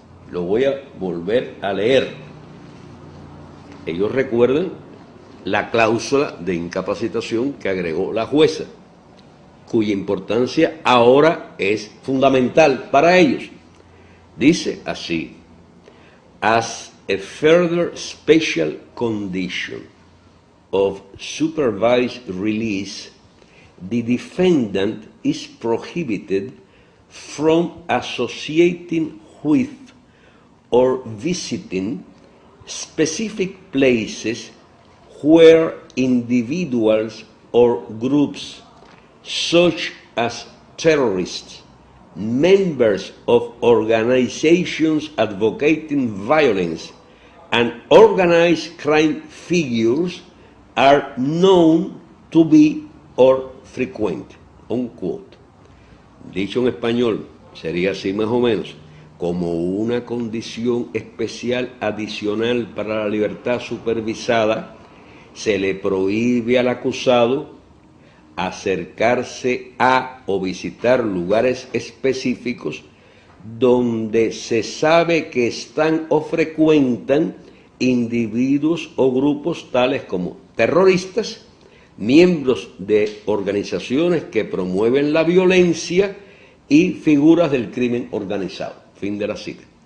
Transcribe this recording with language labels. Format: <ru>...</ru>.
<es>Lo voy a volver a leer. Ellos recuerdan la cláusula de incapacitación que agregó la jueza, cuya importancia ahora es fundamental para ellos. Dice así:</es> <en>as a further special condition of supervised release, the defendant is prohibited from associating with or visiting specific places where individuals or groups, such as terrorists, members of organizations advocating violence, and organized crime figures are known to be or frequent, unquote.</en> <es>Dicho en español, sería así más o menos: como una condición especial adicional para la libertad supervisada, se le prohíbe al acusado acercarse a o visitar lugares específicos donde se sabe que están o frecuentan individuos o grupos tales como terroristas, miembros de organizaciones que promueven la violencia y figuras del crimen organizado. Fin de la cita.</es>